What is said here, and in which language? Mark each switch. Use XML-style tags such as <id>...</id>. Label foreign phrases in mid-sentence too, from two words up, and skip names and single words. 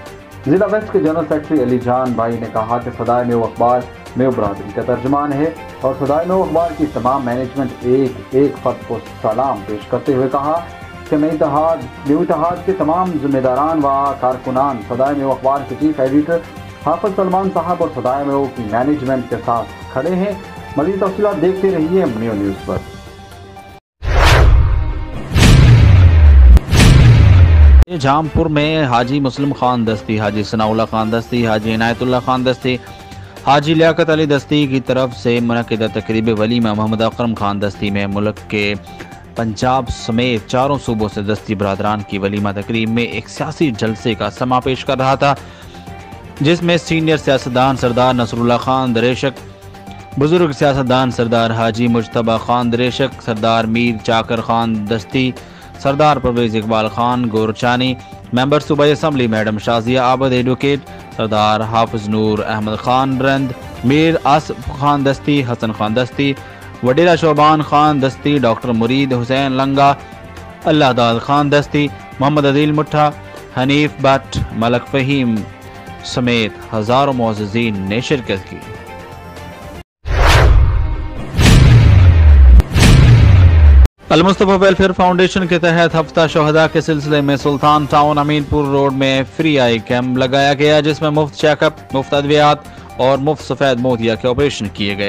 <ur>ضلع ویسٹ کے جنرل سیکرٹری علی جان بھائی نے کہا کہ صدائے میو اخبار میو برادری کا ترجمان ہے اور صدائے میو اخبار کی تمام مینجمنٹ ایک فرد کو سلام پیش کرتے ہوئے کہا کہ میو اتحاد کے تمام ذمہ داران و کارکنان صدائے میو اخبار کے چیف ایڈیٹر حافظ سلمان صاحب اور صدائے میو کی مینجمنٹ کے ساتھ کھڑے ہیں. مزید تفصیلات دیکھتے رہیے میو نیوز پر. جام پور میں حاجی مسلم خان دستی، حاجی ثناء اللہ خان دستی، حاجی عنایت اللہ خان دستی، حاجی لیاقت علی دستی کی طرف سے منعقدہ تقریب ولیمہ محمد اکرم خان دستی میں ملک کے پنجاب سمیت چاروں صوبوں سے دستی برادران کی ولیمہ تقریب میں ایک سیاسی جلسے کا سماں پیش کر رہا تھا، جس میں سینئر سیاستدان سردار نصر اللہ خان دریشک، بزرگ سیاستدان سردار حاجی مجتبیٰ خان دریشک، سردار میر چاکر خان دستی، سردار پرویز اقبال خان گورچانی، ممبر صوبائی اسمبلی میڈم شازیہ عابد ایڈووکیٹ، سردار حافظ نور احمد خان رند، میر آصف خان دستی، حسن خان دستی، وڈیلا شعبان خان دستی، ڈاکٹر مرید حسین لنگا, اللہ داد خان دستی، محمد عدیل مٹھا، حنیف بٹ، ملک فہیم سمیت ہزاروں معززین نے شرکت کی۔ المصطفیٰ ویلفیئر فاؤنڈیشن کے تحت ہفتہ شہداء کے سلسلے میں سلطان ٹاؤن امین پور روڈ میں فری آئی کیمپ لگایا گیا، جس میں مفت چیک اپ، مفت ادویات اور مفت سفید موتیا کے آپریشن کیے گئے۔</ur>